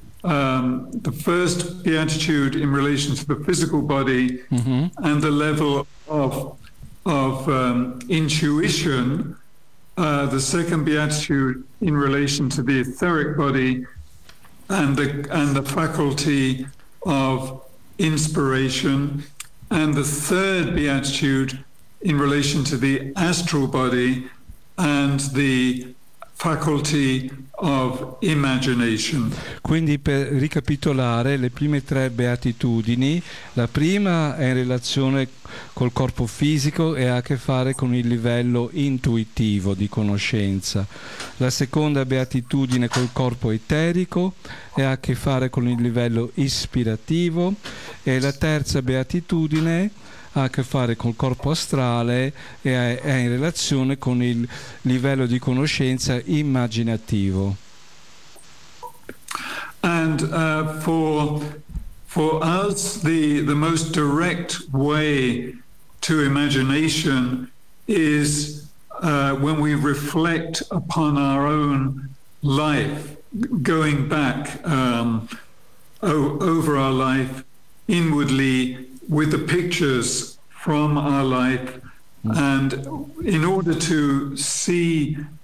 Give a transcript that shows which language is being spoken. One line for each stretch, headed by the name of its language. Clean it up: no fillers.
English: The first beatitude in relation to the physical body and the level of intuition, the second beatitude in relation to the etheric body and the faculty of inspiration, and the third beatitude in relation to the astral body and the faculty of imagination.
Italian: Quindi per ricapitolare le prime tre beatitudini, la prima è in relazione col corpo fisico e ha a che fare con il livello intuitivo di conoscenza. La seconda beatitudine col corpo eterico e ha a che fare con il livello ispirativo. E la terza beatitudine ha a che fare col corpo astrale e è in relazione con il livello di conoscenza immaginativo.
English: And for us the most direct way to imagination is when we reflect upon our own life, going back over our life inwardly with the pictures from our life, and in order to see